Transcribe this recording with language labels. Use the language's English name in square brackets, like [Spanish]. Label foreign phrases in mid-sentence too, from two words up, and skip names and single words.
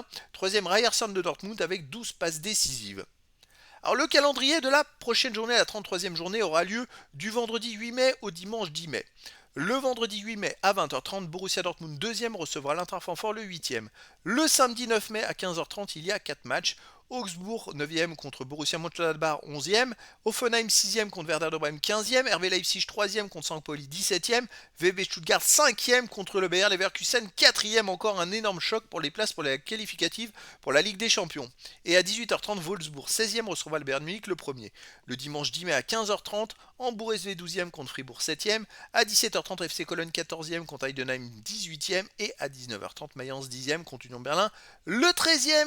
[French] Troisième Ryerson de Dortmund avec 12 passes décisives. Alors le calendrier de la prochaine journée, la 33e journée, aura lieu du vendredi 8 mai au dimanche 10 mai. Le vendredi 8 mai à 20h30, Borussia Dortmund 2e recevra l'Eintracht Francfort le 8e. Le samedi 9 mai à 15h30, il y a 4 matchs. Augsbourg 9e contre Borussia Mönchengladbach 11e, Hoffenheim 6e contre Werder de Brême 15e, RB Leipzig 3e contre St. Pauli 17e, VB Stuttgart 5e contre le Bayer Leverkusen 4e, encore un énorme choc pour les places pour la qualificative pour la Ligue des Champions. Et à 18h30, Wolfsburg 16e recevra le Bayern Munich le premier. Le dimanche 10 mai à 15h30, Hambourg SV 12e contre Fribourg 7e, à 17h30 FC Cologne 14e contre Heidenheim 18e et à 19h30 Mayence 10e contre Union Berlin le 13e.